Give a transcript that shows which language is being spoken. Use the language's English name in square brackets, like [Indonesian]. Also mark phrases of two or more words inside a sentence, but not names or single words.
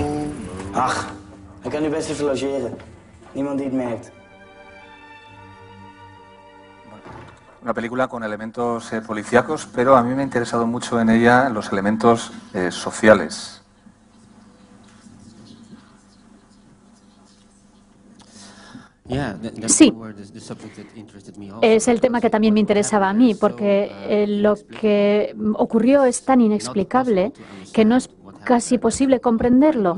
[Dutch] Ach, hij kan nu best even logeren. Niemand die het merkt. [Spanish] Una película con elementos policíacos, pero a mí me ha interesado mucho en ella los elementos sociales. Sí, es el tema que también me interesaba a mí, porque lo que ocurrió es tan inexplicable que no es casi posible comprenderlo.